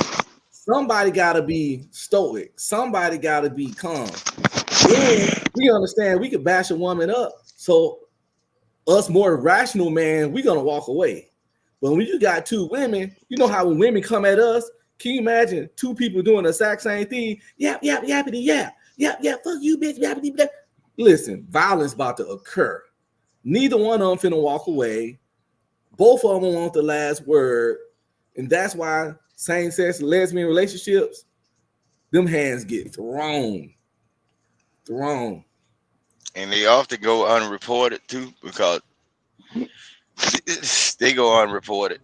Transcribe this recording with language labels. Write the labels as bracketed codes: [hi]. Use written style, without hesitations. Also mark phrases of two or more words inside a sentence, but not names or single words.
[en] Somebody got to be stoic. Somebody got to be calm. Then we understand we could bash a woman up. So us more rational man, we're gonna walk away. But when you got 2 women, you know how when women come at us, can you imagine 2 people doing the exact same thing? Yap, yap, yappity, yap, yap, yap, fuck you, bitch, yappity, yap. Listen, violence about to occur. Neither one of them finna walk away. Both of them want the last word. And that's why same-sex lesbian relationships, them hands get thrown. And they often go unreported too because they go unreported.